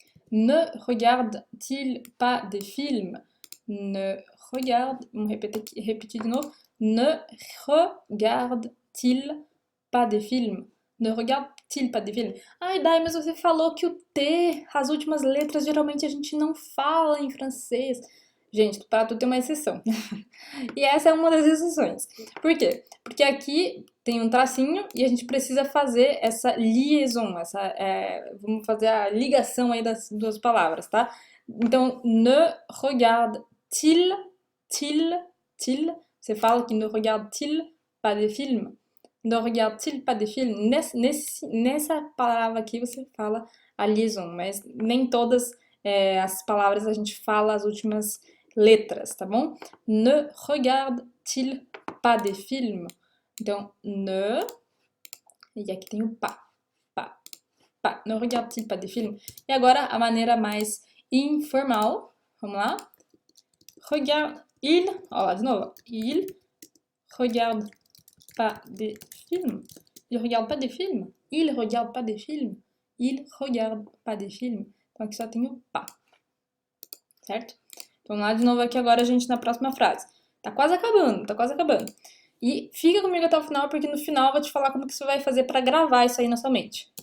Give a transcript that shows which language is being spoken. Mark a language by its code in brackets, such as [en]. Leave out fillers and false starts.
[fr] Ne regarde-t-il pas des films? Ne regarde. [pt] Vamos repetir de novo. [fr] Ne regarde-t-il pas des films? Ne regarde-t-il pas des films? [pt] Ai, Dai, mas você falou que o T, as últimas letras, geralmente a gente não fala em francês. Gente, para tudo tem uma exceção. E essa é uma das exceções. Por quê? Porque aqui tem um tracinho e a gente precisa fazer essa liaison, vamos fazer a ligação aí das duas palavras, tá? [fr] Então, ne regarde-t-il, til, [pt] você fala que [fr] ne regarde-t-il pas des films? Ne regarde-t-il pas des films? [pt] Nessa palavra aqui você fala a liaison, mas nem todas as palavras a gente fala as últimas letras, tá bom? [fr] Ne regarde-t-il pas des films? [pt] Então, ne, e aqui tem o pas, pas, pas. [fr] Ne regarde-t-il pas des films? [pt] E agora a maneira mais informal, vamos lá? [fr] Regarde, il, [pt] ó lá de novo, [fr] il regarde pas des films. Il regarde pas des films. Il regarde pas des films. Il regarde pas des films. [pt] Então aqui só tem o pas, certo? Então lá de novo aqui agora a gente na próxima frase. Tá quase acabando, tá quase acabando. E fica comigo até o final, porque no final eu vou te falar como que você vai fazer para gravar isso aí na sua mente.